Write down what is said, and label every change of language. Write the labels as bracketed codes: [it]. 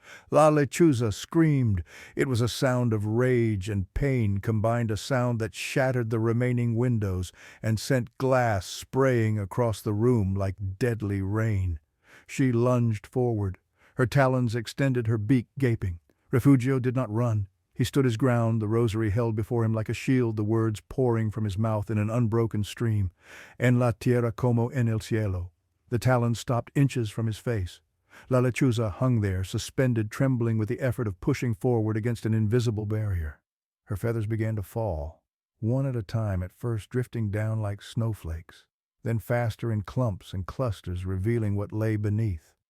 [en] La Lechuza screamed. It was a sound of rage and pain combined, a sound that shattered the remaining windows and sent glass spraying across the room like deadly rain. She lunged forward. Her talons extended, her beak gaping. Refugio did not run. He stood his ground, the rosary held before him like a shield, the words pouring from his mouth in an unbroken stream. [es] En la tierra como en el cielo. [en] The talons stopped inches from his face. La Lechuza hung there, suspended, trembling with the effort of pushing forward against an invisible barrier. Her feathers began to fall, one at a time, at first drifting down like snowflakes, then faster in clumps and clusters, revealing what lay beneath.